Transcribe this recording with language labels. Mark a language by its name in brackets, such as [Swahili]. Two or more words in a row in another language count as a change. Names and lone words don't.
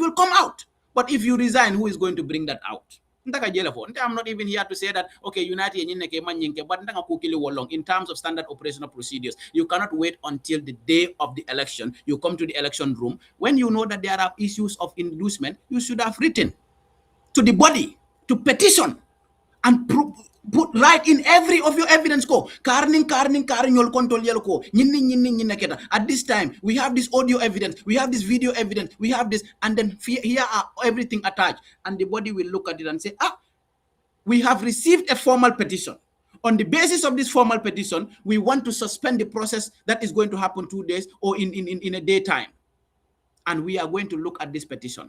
[English] But if you resign, who is going to bring that out? I'm not even here to say that, okay, United but in terms of standard operational procedures, you cannot wait until the day of the election. You come to the election room. When you know that there are issues of inducement, you should have written to the body to petition and put right in every of your evidence ko karning yol control yel ko nyinni keta. At this time we have this audio evidence, we have this video evidence, we have this, and then here are everything attached, and the body will look at it and say, we have received a formal petition. On the basis of this formal petition, we want to suspend the process that is going to happen 2 days or in a daytime, and we are going to look at this petition.